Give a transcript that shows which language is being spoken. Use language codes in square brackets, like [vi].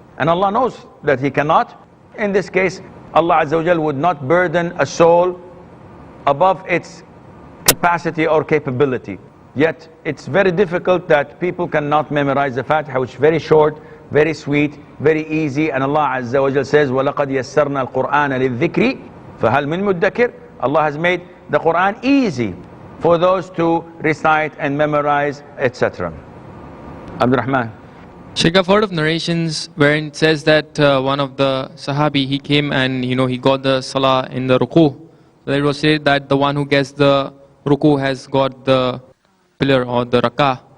[en] And Allah knows that he cannot. In this case, Allah Azza wa Jal would not burden a soul above its capacity or capability. Yet, it's very difficult that people cannot memorize the Fatiha, which is very short, very sweet, very easy. And Allah Azza wa Jal says, [ar] وَلَقَدْ يَسَّرْنَا الْقُرْآنَ لِلذِّكْرِ فَهَلْ مِن مُدَّكِرٍ. [en] Allah has made the Quran easy for those to recite and memorize, etc. Abdul Rahman. Sheikh, I've heard of narrations wherein it says that one of the Sahabi, he came and he got the Salah in the Ruku. It was said that the one who gets the Ruku has got the pillar or the Rakah.